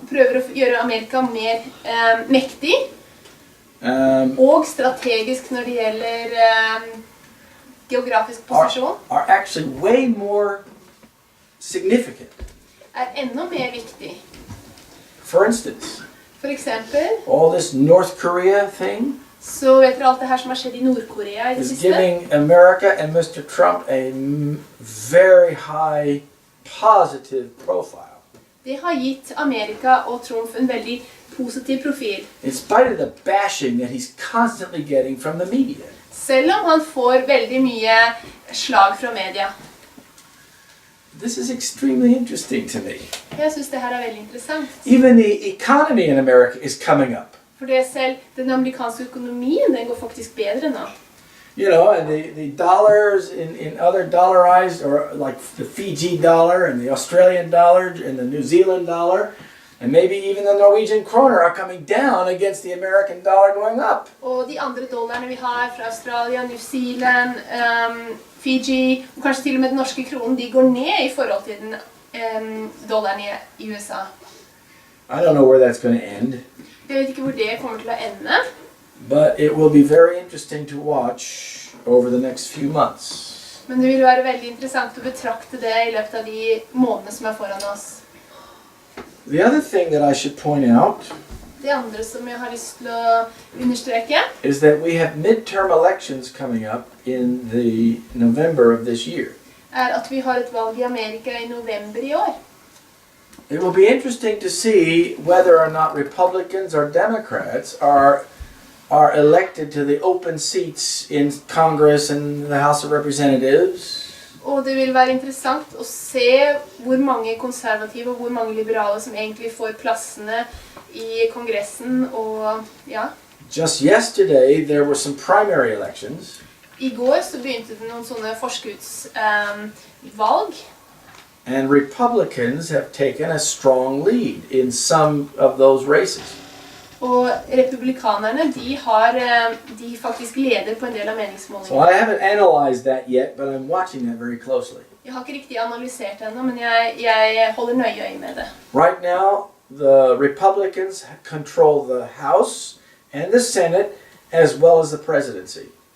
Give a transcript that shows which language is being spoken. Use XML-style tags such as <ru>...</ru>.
<no>prøver å gjøre Amerika mer mektig, og strategisk når det gjelder geografisk posisjon,</no> <en>are actually way more significant.</en> <no>Enda mer viktig.</no> <en>For instance,</en> <no>For eksempel,</no> <en>all this North Korea thing</en> <no>så vet dere alt det her som har skjedd i Nord-Korea i det</no> <en>is</en> <no>siste.</no> <en>giving America and Mr. Trump a very high positive profile.</en> <no>Det har gitt Amerika og Trump en veldig positiv profil.</no> <en>In spite of the bashing that he's constantly getting from the media.</en> <no>Selv om han får veldig mye slag fra media.</no> <en>This is extremely interesting to me.</en> <no>Jeg synes det her veldig interessant.</no> <en>Even the economy in America is coming up.</en> <no>For det selv, den amerikanske økonomien, den går faktisk bedre nå.</no> <en>You know, and the dollars in other dollarized, or like the Fiji dollar and the Australian dollar and the New Zealand dollar, and maybe even the Norwegian kroner are coming down against the American dollar going up.</en> <no>Og de andre dollarene vi har fra Australia, New Zealand, Fiji, og kanskje til og med den norske kronen, de går ned i forhold til den dollaren i USA.</no> <en>I don't know where that's going to end.</en> <no>Jeg vet ikke hvor det kommer til å ende.</no> <en>But it will be very interesting to watch over the next few months.</en> <no>Men det vil være veldig interessant å betrakte det i løpet av de månedene som foran oss.</no> <en>The other thing that I should point out</en> <no>Det andre som jeg har lyst til å understreke</no> <en>is that we have midterm elections coming up in the November of this year.</en> <no>At vi har et valg i Amerika i november i år.</no> <en>It will be interesting to see whether or not Republicans or Democrats are elected to the open seats in Congress and the House of Representatives.</en> <no>Og det vil være interessant å se hvor mange konservative og hvor mange liberale som egentlig får plassene i Kongressen og ja.</no> <en>Just yesterday there were some primary elections.</en> <no>I går så begynte det noen sånne forskuddsvalg.</no> <en>And Republicans have taken a strong lead in some of those races.</en> <no>Og republikanerne, de faktisk leder på en del av</no> <en>So</en> <no>meningsmålingene.</no> <en>I haven't analyzed that yet, but I'm watching that very closely.</en> <no>Jeg har ikke riktig analysert det ennå, men jeg holder nøye øye med det.</no> <en>Right now, the Republicans control the House and the Senate as well as the presidency.</en>